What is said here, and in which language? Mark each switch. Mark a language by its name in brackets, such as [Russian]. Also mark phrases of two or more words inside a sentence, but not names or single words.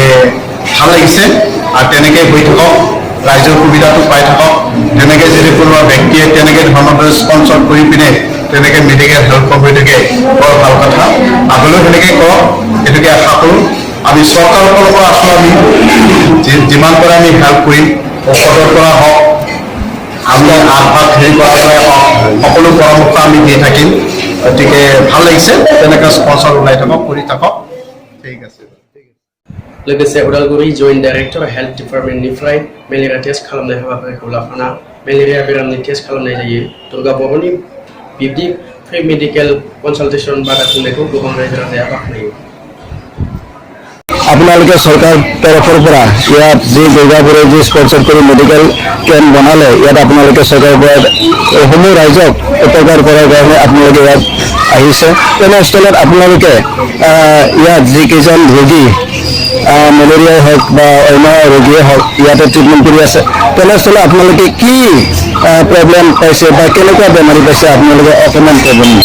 [Assamese] ভাল লাগিছে আৰু তেনেকৈ হৈ থাকক ৰাইজৰ সুবিধাটো পাই থাকক তেনেকৈ যদি কোনোবা ব্যক্তিয়ে তেনেকৈ ধৰণৰ স্পন্সৰ কৰি পিনে তেনেকৈ [English] medical help [Assamese] হৈ থাকে বৰ ভাল কথা আগলৈও তেনেকৈ কৰক এইটোকে আশা কৰোঁ আমি চৰকাৰৰ ফালৰ পৰা আছোঁ আমি যিমান পাৰে আমি হেল্প কৰিম ঔষধৰ পৰা হওক আমি আগভাগ হেৰি কৰাৰ পৰাই হওক সকলো পৰামৰ্শ আমি দি থাকিম গতিকে ভাল লাগিছে তেনেকৈ স্পন্সৰ ওলাই থাকক কৰি থাকক ঠিক আছে [Bodo] लोगोसे उदालगुरि [English] joint director health department malaria test [Bodo] खालामनाय हाबाफारिखौ लाफाना मेलेरिया बेरामनि टेस्ट खालामनाय जायो दुर्गा बर'नि बिब्दि [English] free medical consultation [Bodo] बादा खुंनायखौ गोबां रायजो राजाया बाख्नायो [Assamese] আপোনালোকে চৰকাৰ তৰফৰ পৰা ইয়াত যি দুৰ্গাপুৰে যি স্পন্সৰ কৰি [English] medical camp [Assamese] বনালে ইয়াত আপোনালোকে চৰকাৰৰ পৰা সমূহ ৰাইজক উপকাৰ কৰাৰ কাৰণে আপোনালোকে ইয়াত আহিছে তেনেস্থলত আপোনালোকে ইয়াত যিকেইজন ৰোগী মেলেৰিয়াই হওক বা অন্য ৰোগীয়ে হওক ইয়াতে ট্ৰিটমেণ্ট কৰি আছে তেনেস্থলত আপোনালোকে কি প্ৰব্লেম পাইছে বা কেনেকুৱা বেমাৰী পাইছে আপোনালোকে অকণমান ক'ব নেকি